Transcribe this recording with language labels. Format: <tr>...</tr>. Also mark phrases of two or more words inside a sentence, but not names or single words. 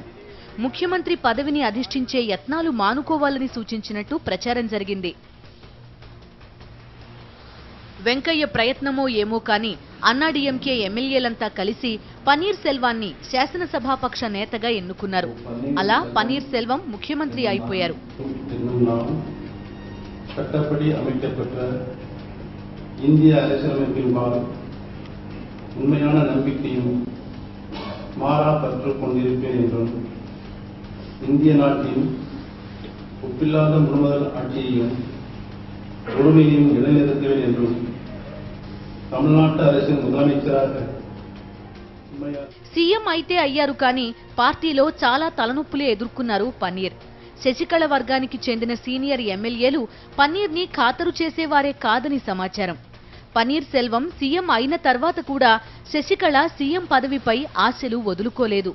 <te>ముఖ్యమంత్రి పదవిని అధిష్ఠించే యత్నాలు మానుకోవాలని సూచించినట్టు ప్రచారం జరిగింది. వెంకయ్య ప్రయత్నమో ఏమో కానీ అన్నాడీఎంకే ఎమ్మెల్యేలంతా కలిసి పన్నీర్ సెల్వాన్ని శాసనసభాపక్ష నేతగా ఎన్నుకున్నారు. అలా పన్నీర్ సెల్వం ముఖ్యమంత్రి అయిపోయారు.</te> <ta>சட்டப்படி அமைக்கப்பட்ட இந்திய அரசியலமைப்பின்பால் உண்மையான நம்பிக்கையும் மாறா பற்று கொண்டிருப்பேன் என்றும் இந்திய நாட்டின் ஒப்பில்லாத முழுவதல் ஆட்சியையும் ஒருமையையும் நிலைநிறுத்துவேன் என்றும் தமிழ்நாட்டு அரசின் முதலமைச்சராக</ta> <te>సీఎం అయితే అయ్యారు కానీ పార్టీలో చాలా తలనొప్పులే ఎదుర్కొన్నారు పన్నీర్. శశికళ వర్గానికి చెందిన సీనియర్ ఎమ్మెల్యేలు పన్నీర్ని ఖాతరు చేసేవారే కాదని సమాచారం. పన్నీర్ సెల్వం సీఎం అయిన తర్వాత కూడా శశికళ సీఎం పదవిపై ఆశలు వదులుకోలేదు.</te>